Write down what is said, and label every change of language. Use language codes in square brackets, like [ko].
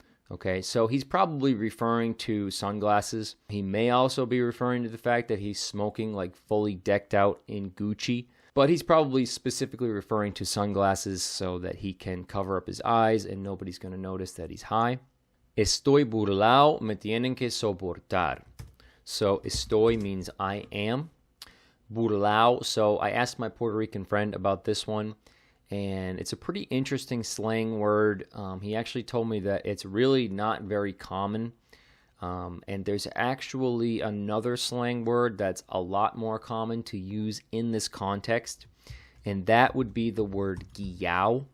[en] Okay, so he's probably referring to sunglasses. He may also be referring to the fact that he's smoking like fully decked out in Gucci. But he's probably specifically referring to sunglasses so that he can cover up his eyes and nobody's gonna notice that he's high. [es] Estoy burlao, me tienen que soportar. [en] So estoy means I am. Burlao, so I asked my Puerto Rican friend about this one, and it's a pretty interesting slang word. He actually told me that it's really not very common, and there's actually another slang word that's a lot more common to use in this context, and that would be the word guiao.